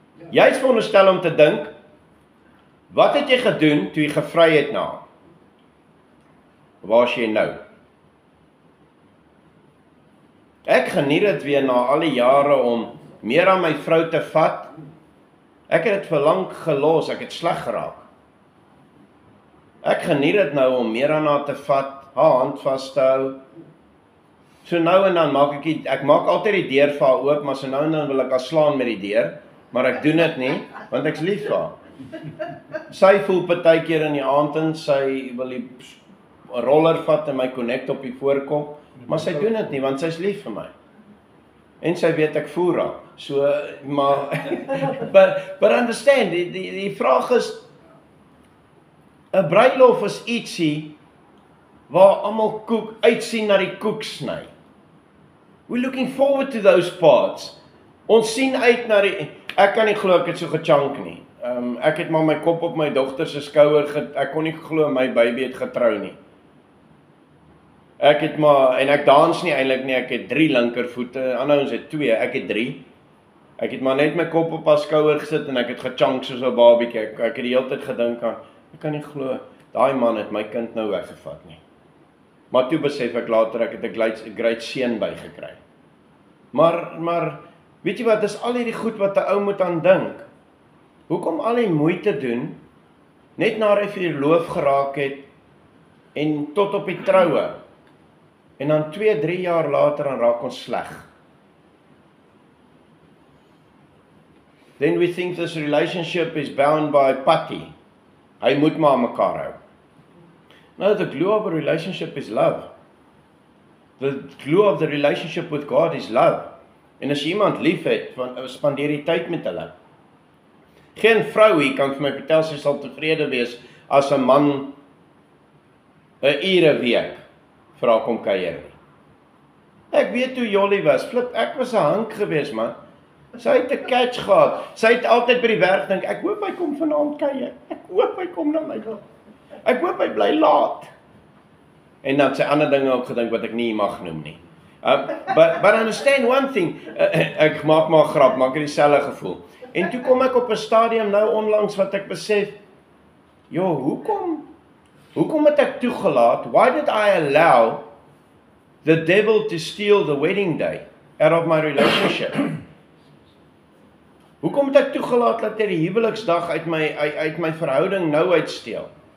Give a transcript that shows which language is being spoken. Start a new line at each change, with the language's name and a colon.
Afrikaans: Jy is veronderstel om te dink, wat het jy gedoen toe jy gevry het na? Waar is jy nou? Ek geniet dit weer na al die jare om meer aan my vrou te vat. Ek het dit vir lank gelos, ek het sleg geraak. Ek geniet dit nou om meer aan haar te vat, haar hand vas te hou. So nou en dan maak ek maak altyd die deur vir haar oop, maar so nou en dan wil ek haar slaan met die deur, maar ek doen dit nie, want ek's lief vir haar. Sy voel partykeer in die aand en sy wil die roller vat en my connect op die voorkop, maar sy doen dit nie, want sy is lief vir my. En sy weet ek voel raak. So, maar, but understand, die vraag is, 'n bruilof is ietsie, waar almal uitsien na die koek sny.
English: We're looking forward to those parts.
Afrikaans: Ons sien uit na die, ek kan nie glo ek het so gechunk nie. Ek het maar my kop op my dogter se skouer, ek kon nie glo my baby het getrou nie. Ek het maar, en ek dans nie eintlik nie, ek het 3 linkervoete, ander ons het 2, ek het 3. Ek het maar net my kop op haar skouer gesit en ek het gechunk soos 'n babietjie. Ek het die hele tyd gedink aan, ek kan nie glo, daai man het my kind nou weggevat nie. Maar toe besef ek later, ek het 'n great seun bygekry. Maar, weet jy wat, dis al hierdie goed wat 'n ou moet aan dink. Hoekom al die moeite doen, net nadat hy verloof geraak het, en tot op die troue, en dan 2-3 jaar later dan raak ons sleg.
English: Then we think this relationship is bound by putty. Hy moet maar mekaar hou. No, the glue of a relationship is love. The glue of the relationship with God is love.
Afrikaans: En as jy iemand lief het, spandeer jy tyd met hulle. Geen vrou hier kan vir my vertel sy sal tevrede wees as 'n man 'n ure week vir haar kom kuier nie. Ek weet hoe Jolly was, flip, ek was 'n hank geweest man. Sy het 'n catch gehad. Sy het altyd by die werk dink, ek hoop hy kom vanaand kuier. Ek hoop hy kom na my toe. Ek hoop hy bly laat. En dan sy ander dinge ook gedink wat ek nie mag noem nie. But understand one thing, ek maak maar grap, maar ek het dieselfde gevoel. En toe kom ek op 'n stadium nou onlangs wat ek besef, hoekom het ek toegelaat?
English: Why did I allow the devil to steal the wedding day out of my relationship?
Afrikaans: Hoekom het ek toegelaat dat hy die huweliksdag uit my verhouding nou uitsteel?